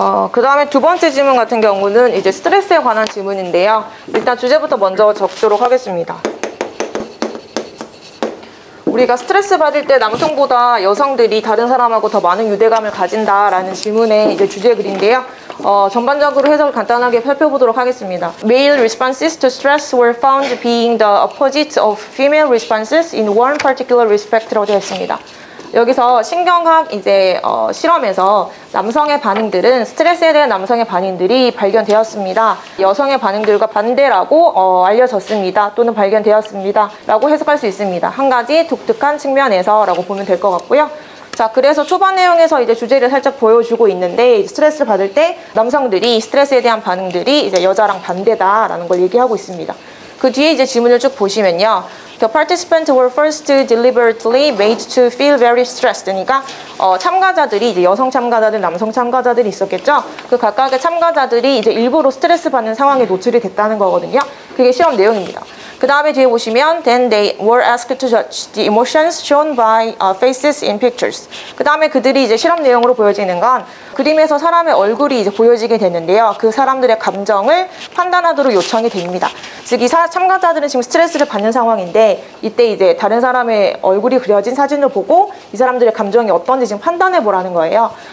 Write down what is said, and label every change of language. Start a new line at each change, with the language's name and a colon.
Korean: 그 다음에 두 번째 질문 같은 경우는 이제 스트레스에 관한 질문인데요. 일단 주제부터 먼저 적도록 하겠습니다. 우리가 스트레스 받을 때 남성보다 여성들이 다른 사람하고 더 많은 유대감을 가진다라는 질문의 이제 주제 글인데요. 전반적으로 해석을 간단하게 살펴보도록 하겠습니다.
English: Male responses to stress were found being the opposite of female responses in one particular respect
Korean: 라고 되어 있습니다. 여기서 신경학 이제 실험에서 남성의 반응들은 스트레스에 대한 남성의 반응들이 발견되었습니다. 여성의 반응들과 반대라고 알려졌습니다. 또는 발견되었습니다. 라고 해석할 수 있습니다. 한 가지 독특한 측면에서 라고 보면 될 것 같고요. 자, 그래서 초반 내용에서 이제 주제를 살짝 보여주고 있는데 스트레스를 받을 때 남성들이 스트레스에 대한 반응들이 이제 여자랑 반대다라는 걸 얘기하고 있습니다. 그 뒤에 이제 지문을 쭉 보시면요.
English: The participants were first deliberately made to feel very stressed.
Korean: 그러니까 참가자들이 이제 여성 참가자들, 남성 참가자들이 있었겠죠. 그 각각의 참가자들이 이제 일부러 스트레스 받는 상황에 노출이 됐다는 거거든요. 그게 실험 내용입니다. 그 다음에 뒤에 보시면
English: Then they were asked to judge the emotions shown by faces in pictures.
Korean: 그 다음에 그들이 이제 실험 내용으로 보여지는 건 그림에서 사람의 얼굴이 이제 보여지게 되는데요. 그 사람들의 감정을 판단하도록 요청이 됩니다. 즉, 이 참가자들은 지금 스트레스를 받는 상황인데 이때 이제 다른 사람의 얼굴이 그려진 사진을 보고 이 사람들의 감정이 어떤지 지금 판단해 보라는 거예요.